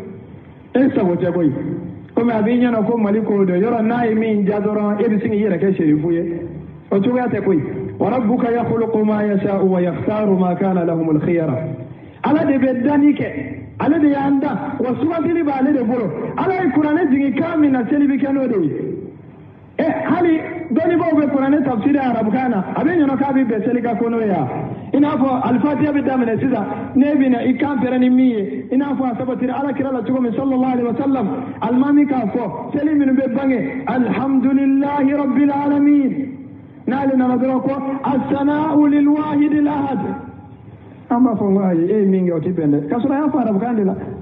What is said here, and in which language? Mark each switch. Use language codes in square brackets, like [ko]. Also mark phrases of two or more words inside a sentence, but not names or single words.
[bm] e sago tɛ koyi komi a b'i ɲɛna ko mali ko do yɔrɔ n'a ye min ja dɔrɔn e bɛ sin k'i yɛrɛ kɛ serifu ye o cogoya tɛ koyi [ar] وربك يخلق ما يشاء ويختار ما كان لهم الخيرة [bm] ala de bɛ danni kɛ ale de y'an da wa sugantili b'ale de bolo ala ye kuranɛ jigin kan min na seli bɛ kɛ n'o de ye hali dɔnnibaw bɛ kuranɛ tafsiri arabukan na a bɛ ɲɔnɔ k'a bɛ bɛn seli ka ko n'o ye wa i n'a fɔ alifatiya bɛ daminɛ sisan ne bɛ na i kan pɛrɛn ni min ye i n'a fɔ a sabatira ala kira la cogo min [ar] صلى الله عليه وسلم [bm] alimami k'a fɔ seli minnu bɛ bange [ar] الحمد لله رب العالمين [bm] n'ale nana dɔrɔn ko [ar] الثناء للواحد الأحد [bm] an b'a fɔ n ko ayi e ye min kɛ o tɛ bɛn dɛ k'a sɔrɔ a y'a fɔ arabukan de la